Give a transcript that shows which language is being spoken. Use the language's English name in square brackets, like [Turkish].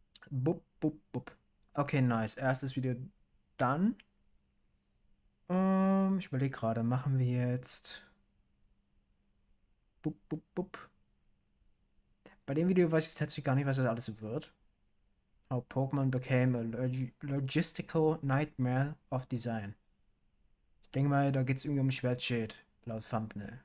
[German] Bup, bup, bup. Okay, nice. Erstes Video dann. Ich überlege gerade, machen wir jetzt. Bup, bup, bup. Bei dem Video weiß ich tatsächlich gar nicht, was das alles wird. [English] How Pokémon became a logistical nightmare of design. [German] Ich denke mal, da geht es irgendwie um Schwertschild, laut Thumbnail.